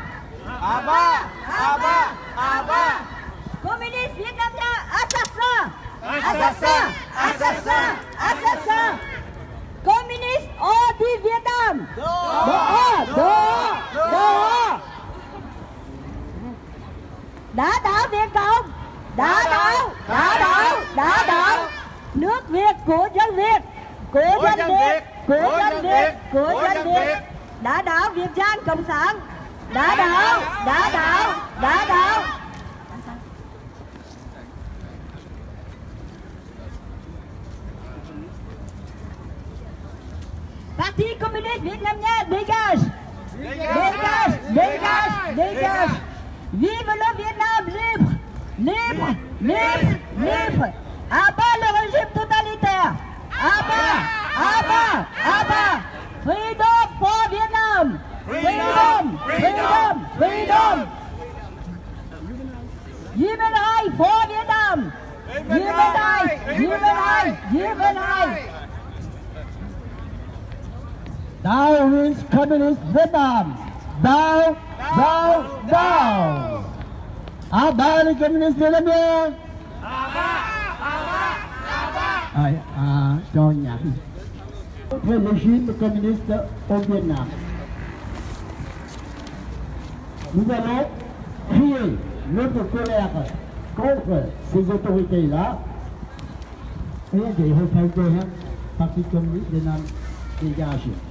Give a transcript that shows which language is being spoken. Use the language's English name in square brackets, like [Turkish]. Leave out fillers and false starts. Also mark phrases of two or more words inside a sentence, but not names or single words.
[French] À bas, à bas, à bas! Communistes vietnamiens, assassins! Assassins, Assassins! Assassins! Communistes anti-Vietnam! Dehors! Dehors! Dehors! [Vietnamese] Đá đảo Việt Cộng! Đá đảo! Đá đảo! Đá đảo! Nước Việt của dân Việt! Của dân Việt! Của dân Việt! Của dân Việt! Đá đảo Việt Nam Cộng sản! Đá đảo! Đá đảo! Đá đảo! [French] Parti communiste vietnamien, dégage! Dégage! Dégage! Dégage! Vive le Vietnam libre! Libre! Libre! Libre! À bas le régime totalitaire! À bas! À bas! À bas! [English] Freedom for Vietnam! Freedom! Freedom! Freedom! Human rights for Vietnam! Human rights! Human rights! Human rights! Down with Communist Vietnam! Down! Down! Down! [French] À bas les communistes vietnamiens! [Vietnamese] Cho nhạc. [French] Le régime communiste au Vietnam. nous allons crier notre colère contre ces autorités-là. Et des représentants Parti communiste Việt Nam dégage.